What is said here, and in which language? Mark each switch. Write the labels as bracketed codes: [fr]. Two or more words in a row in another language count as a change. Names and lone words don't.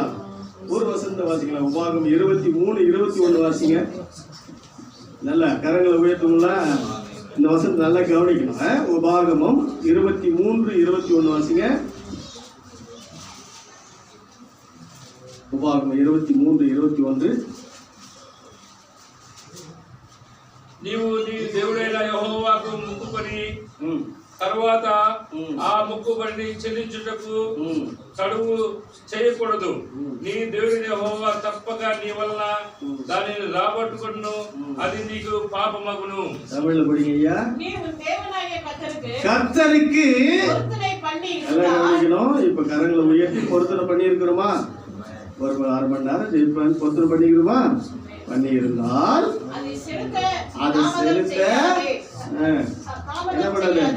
[ta] ஒரு வசனத்தை வாசிங்களா? உபாகம் 23, 21 வாசிங்க. நல்லா கரங்களை உயர்த்தவங்களா? இந்த வசனத்தை நல்லா கவனிக்கணும். உபாகமம் 23, 21 வாசிங்க. உபாகமம் 23, 21. [te] నీవు నీ దేవుడైన యెహోవాకు మొక్కుకొని తర్వాత ఆ మొక్కుబడిని చెల్లించుటకు చడువు చేయకూడదు. నీ దేవుడైన యెహోవా తప్పక నీ వలన దానిని రాబట్టుకొను, అది నీకు పాపమగును. [ta] தமிழ்ல படிங்க ஐயா. நீ உன் தேவனாகிய கர்த்தருக்கு பொருத்தனை பண்ணி இருக்கணும். இப்ப கரங்களை உயர்த்தி பொருத்தனை பண்ணி இருக்கிறோமா? ஒரு 1/2 மணி நேரம் ஜெபிப்பேன் பொருத்தனை பண்ணிக்கிறோமா? பண்ணி இருந்தால் அதை செலுத்த என்ன பண்ணாது?